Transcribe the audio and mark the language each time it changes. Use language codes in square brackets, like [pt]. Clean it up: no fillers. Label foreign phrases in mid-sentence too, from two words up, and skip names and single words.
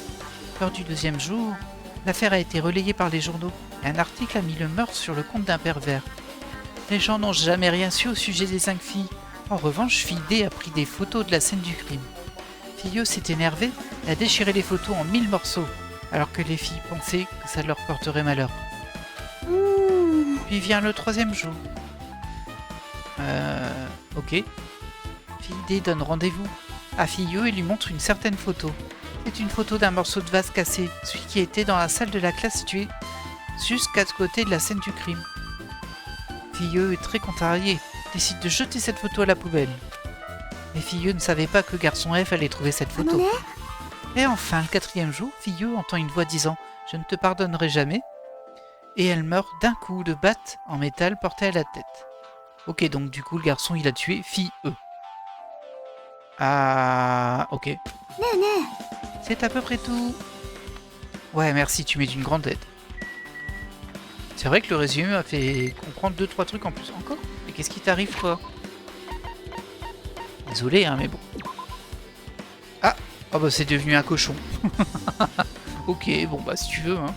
[fr] Lors du deuxième jour, l'affaire a été relayée par les journaux et un article a mis le meurtre sur le compte d'un pervers. Les gens n'ont jamais rien su au sujet des 5 filles. En revanche, Fille D a pris des photos de la scène du crime. Fille E s'est énervée et a déchiré les photos en 1000 morceaux, alors que les filles pensaient que ça leur porterait malheur. [ja] うーん [fr] Puis vient le troisième jour. Ok. Fille D donne rendez-vous à Fille E et lui montre une certaine photo. C'est une photo d'un morceau de vase cassé, celui qui était dans la salle de la classe située jusqu'à côté de la scène du crime. Fille E est très contrariée, décide de jeter cette photo à la poubelle. Mais Fille E ne savait pas que garçon F allait trouver cette [ja] あの [fr] photo. [ja] ね [fr] Et enfin, le quatrième jour, Fille E entend une voix disant « Je ne te pardonnerai jamais » et elle meurt d'un coup de batte en métal porté à la tête. Ok, donc du coup, le garçon, il a tué Fille E. Ah, ok. [ja] ねえね [fr] C'est à peu près tout. Ouais, merci, tu m'es d'une grande aide. C'est vrai que le résumé m'a fait comprendre 2-3 trucs en plus. Encore? Mais qu'est-ce qui t'arrive, toi? Désolé, hein, mais bon. Ah! Oh bah c'est devenu un cochon. Ok, bon bah si tu veux, hein.